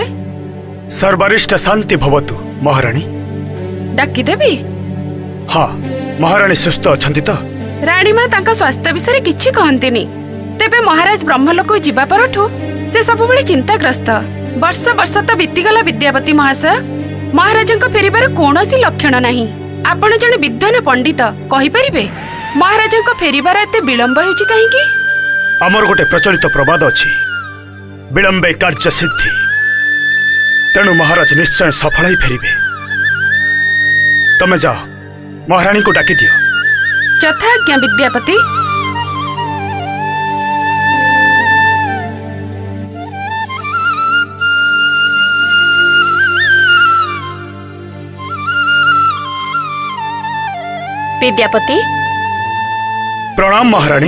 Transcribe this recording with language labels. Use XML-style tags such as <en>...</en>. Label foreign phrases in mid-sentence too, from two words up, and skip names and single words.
<or>ସର୍ବାରିଷ୍ଟ ଶାନ୍ତି ଭବତୁ ମହାରାଣୀ। ଡାକି ଦେବୀ? ହଁ, ମହାରାଣୀ ସୁସ୍ଥ ଅଛନ୍ତି ତ? ରାଣୀ ମାଁ ତାଙ୍କ ସ୍ୱାସ୍ଥ୍ୟ ବିଷୟ କିଛି କହନ୍ତିନି। ତେବେ ମହାରାଜ ବ୍ରହ୍ମଲୋକ ଯିବା ପରଠୁ ସେ ସବୁ ବେଳେ ଚିନ୍ତାଗ୍ରସ୍ତ। ବର୍ଷ ବର୍ଷ ତ ବିତିଗଲା ବିଦ୍ୟାପତି ମହାଶୟ, ମହାରାଜଙ୍କ ଫେରିବାର କୌଣସି ଲକ୍ଷଣ ନାହିଁ। ଆପଣ ଜଣେ ବିଦ୍ୱାନ ପଣ୍ଡିତ କହି ପାରିବେ ମହାରାଜଙ୍କ ଫେରିବାର ଏତେ ବିଳମ୍ବ ହେଉଛି କାହିଁକି? ଆମର ଗୋଟେ ପ୍ରଚଳିତ ପ୍ରବାଦ ଅଛି, ବିଳମ୍ବେ କାର୍ଯ୍ୟ ସିଦ୍ଧି। ତେଣୁ ମହାରାଜ ନିଶ୍ଚୟ ସଫଳ ହିଁ ଫେରିବେ। ତୁମେ ଯାଅ, ମହାରାଣୀ କୁ ଡାକି ଦିଅ। ଯଥାଜ୍ଞା ବିଦ୍ୟାପତି। विद्यापति ପ୍ରଣାମ ମହାରାଣୀ।</or>